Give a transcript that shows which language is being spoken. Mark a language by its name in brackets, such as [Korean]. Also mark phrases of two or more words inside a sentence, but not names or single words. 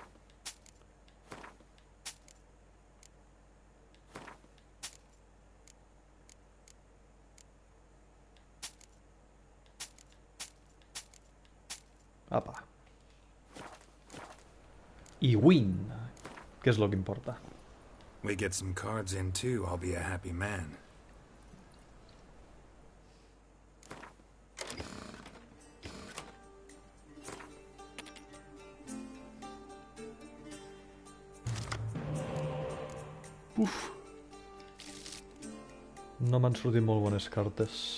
[Catalan] Apa. [English] I win, [Catalan] que és el que importa. [English] We get some cards in too, I'll be a happy man. Uf. [Catalan] No m'han sortit molt bones cartes.